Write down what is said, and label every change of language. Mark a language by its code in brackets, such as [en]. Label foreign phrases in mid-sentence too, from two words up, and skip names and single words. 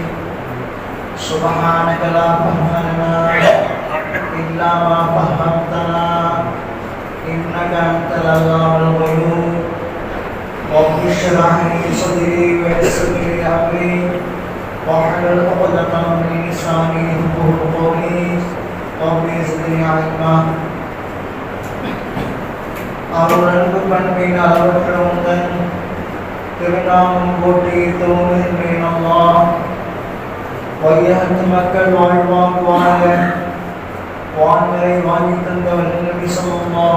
[ar] سبحانك لا فهم لنا إلا ما فهمتنا إنك أنت العلام الغيوب. رب اشرح لي صدري ويسر لي أمري واحلل عقدة من لساني يفقهوا قولي. رب زدني علما. [ta] அருளன்பு பண்பின் அளவற்றவுடன் திருநாமம் போற்றி தோன்றுகின்றேன் அல்லாஹ். வையகத்து மக்கள் வாழ்வாங்குவாங்க வான்மறை வாங்கி தந்தவர் நபி ஸல்லல்லாஹு